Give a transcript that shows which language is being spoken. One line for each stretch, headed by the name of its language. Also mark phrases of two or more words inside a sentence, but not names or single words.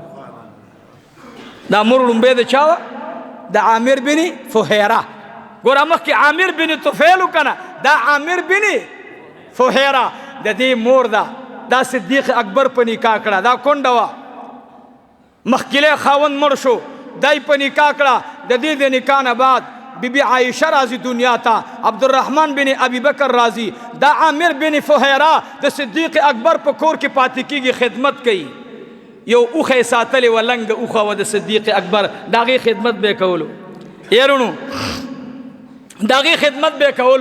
Pashto: دا مور لومبی د چا وه د عامر بن فهیره ګوره مخکې عامر بن طفیل که نه دا عامر بن فهیرا د دې مور دا صدیق اکبر په نکاح کړه، دا کونډه وه، مخکلی خاوند مړ شو، دای په نکاح کړه. د دې د نکاح نه بعد بی بی عائشہ راضی دنیا ته، عبدالرحمن بن ابی بکر راضی، دا عامر بن فهیرا د صدیق اکبر په کور کې پاتې کېږي، خدمت کوي. یو اوښه ساتلې وه، لنګه اوښه وه د صدیق اکبر، د هغې خدمت به یې کولو. یارونو د هغې خدمت به یې کولو.